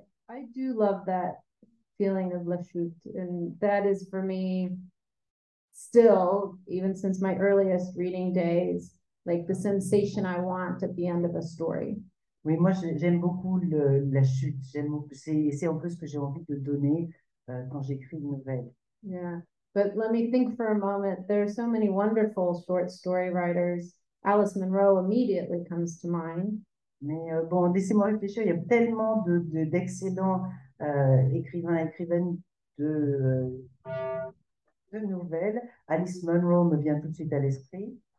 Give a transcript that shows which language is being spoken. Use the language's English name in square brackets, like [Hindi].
[English] I do love that feeling of la chute, and that is for me still, even since my earliest reading days, like the sensation I want at the end of a story. [French] Oui, moi j'aime beaucoup la chute. C'est un peu ce que j'ai envie de donner quand j'écris une nouvelle. [English] Yeah, but let me think for a moment. There are so many wonderful short story writers. Alice Munro immediately comes to mind. [French] Mais bon, laissez-moi réfléchir. Il y a tellement d'excellents écrivains et écrivaines de nouvelles. Alice Munro me vient tout de suite à l'esprit.